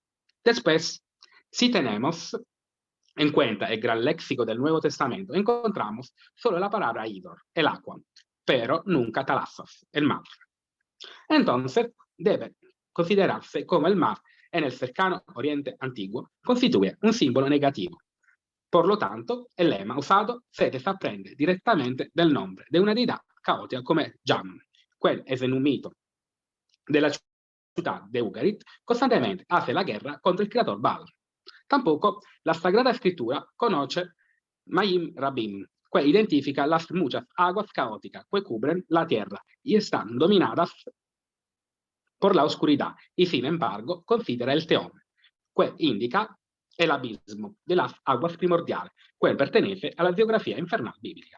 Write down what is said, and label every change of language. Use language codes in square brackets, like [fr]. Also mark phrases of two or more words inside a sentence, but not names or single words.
[es] Después, si tenemos en cuenta el gran léxico del Nuevo Testamento, encontramos solo la palabra Idor, el agua, pero nunca Talassos, el mar. Entonces, debe considerarse como el mar en el cercano Oriente Antiguo constituye un símbolo negativo. Por lo tanto, el lema usado se desaprende directamente del nombre de una deidad caótica come Jam, quel es en un mito de la ciudad de Ugarit, constantemente hace la guerra contra el creador Baal. Tampoco la Sagrada Escritura conoce Mayim Rabim, que identifica las muchas aguas caóticas que cubren la tierra y están dominadas por la oscuridad, y sin embargo considera el Teón, que indica el abismo de las aguas primordiales, que pertenece a la geografía infernal bíblica.